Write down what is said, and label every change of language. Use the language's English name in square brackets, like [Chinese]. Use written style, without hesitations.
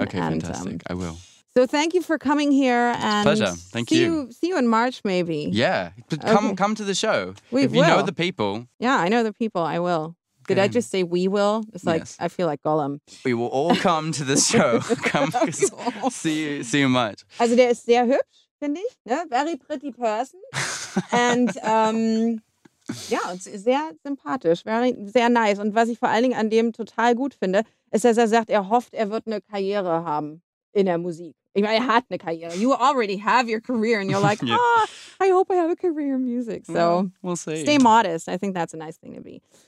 [English] Okay, fantastic. I will. So thank you for coming here, and pleasure. Thank you. See you in March, maybe. Yeah, come to the show. If you know the people. Yeah, I know the people. I will. Did I just say we will? It's like I feel like Gollum. We will all come to the show. Come see you in March. [German] Also der ist sehr hübsch, finde ich. Ne? [English] Very pretty person. [German] And sehr sympathisch, sehr nice. Und was ich vor allen Dingen an dem total gut finde, ist, dass er sagt, er hofft, er wird eine Karriere haben in der Musik. Ich meine, er hat eine Karriere. [English] You already have your career, and you're like, I hope I have a career in music. So we'll see. Stay modest. I think that's a nice thing to be.